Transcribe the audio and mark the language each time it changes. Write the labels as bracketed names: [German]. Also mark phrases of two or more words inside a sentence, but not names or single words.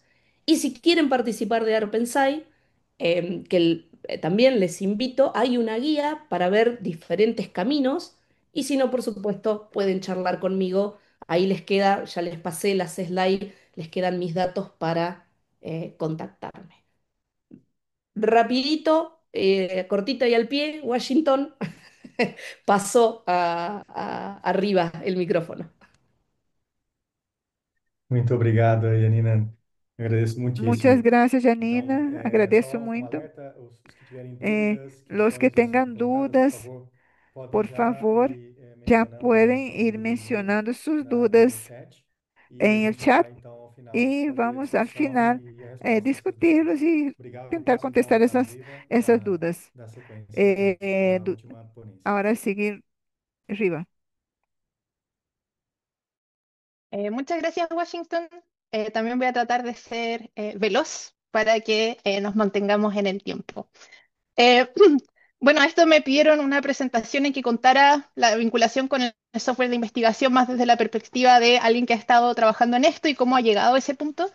[Spanish] Y si quieren participar de ARPENSAI, también les invito, hay una guía para ver diferentes caminos y si no, por supuesto, pueden charlar conmigo. Ahí les queda, ya les pasé las slides, les quedan mis datos para contactarme. Rapidito, cortito y al pie, Washington pasó arriba el micrófono. [Portuguese] Muito obrigado, Janina. Agradeço [Spanish] Muchas [Portuguese] muitíssimo. [Spanish] gracias, [Portuguese] Então, Janina. Agradeço só um muito. alerta, os que tiverem Eh, dúvidas, que [Spanish] los [Portuguese] estão [Spanish] que [Portuguese] nos [Spanish] tengan [Portuguese] colocando, por [Spanish] dudas, [Portuguese] favor, podem [Spanish] por [Portuguese] já [Spanish] favor, [Portuguese] ir [Spanish] ya [Portuguese] mencionando [Spanish] pueden ir [Portuguese] no, [Spanish] mencionando sus no dudas [Portuguese] chat e a [Spanish] en el [Portuguese] gente [Spanish] chat [Portuguese] vai, então, ao final, [Spanish] y [Portuguese] concluir a [Spanish] vamos al [Portuguese] discussão [Spanish] final [Portuguese] e a resposta das suas dúvidas. [Spanish] discutirlos y [Portuguese] Obrigado. Eu [Spanish] intentar [Portuguese] passo, então, [Spanish] contestar [Portuguese] para a [Spanish] esas, [Portuguese] Riva [Spanish] esas dudas. [Portuguese] dar sequência Eh, eh, à du- última ponência. [Spanish] ahora seguir arriba. Muchas gracias, Washington. También voy a tratar de ser veloz para que nos mantengamos en el tiempo. Eh, bueno, esto me pidieron una presentación en que contara la vinculación con el software de investigación más desde la perspectiva de alguien que ha estado trabajando en esto y cómo ha llegado a ese punto.